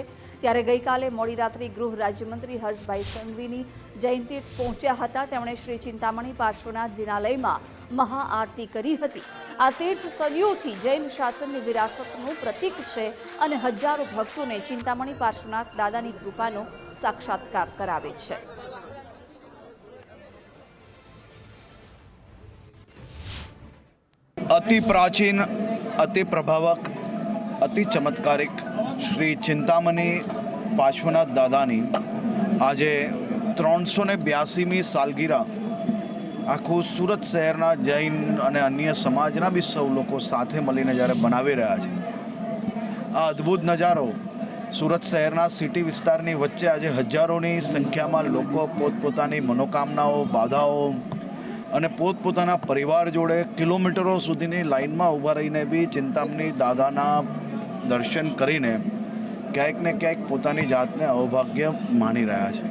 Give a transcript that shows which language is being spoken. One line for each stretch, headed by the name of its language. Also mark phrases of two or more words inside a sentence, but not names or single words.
Gujarati: ત્યારે ગઈકાલે મોડી રાત્રે ગૃહ રાજ્યમંત્રી હર્ષભાઈ સંઘવીની જૈન તીર્થ પહોંચ્યા હતા। તેમણે શ્રી ચિંતામણી પાર્શ્વનાથ જિનાલયમાં મહાઆરતી કરી હતી। આ તીર્થ સદીઓથી જૈન શાસનની વિરાસતનું પ્રતીક છે અને હજારો ભક્તોને ચિંતામણી પાર્શ્વનાથ દાદાની કૃપાનો સાક્ષાત્કાર કરાવે છે। અતિ પ્રાચીન, અતિ પ્રભાવક, અતિ ચમત્કારિક શ્રી ચિંતામણી પાર્શ્વનાથ દાદાની આજે 382મી સાલગીરા આખું સુરત શહેરના જૈન અને અન્ય સમાજના બી સૌ લોકો સાથે મળીને જ્યારે બનાવી રહ્યા છે। આ અદ્ભુત નજારો સુરત શહેરના સિટી વિસ્તારની વચ્ચે આજે હજારોની સંખ્યામાં લોકો પોતપોતાની મનોકામનાઓ, બાધાઓ અને પોતપોતાના પરિવાર જોડે કિલોમીટરો સુધીની લાઇનમાં ઊભા રહીને બી ચિંતામણી દાદાના દર્શન કરીને ક્યાંક ને ક્યાંક પોતાની જાતને અવભાગ્ય માની રહ્યા છે।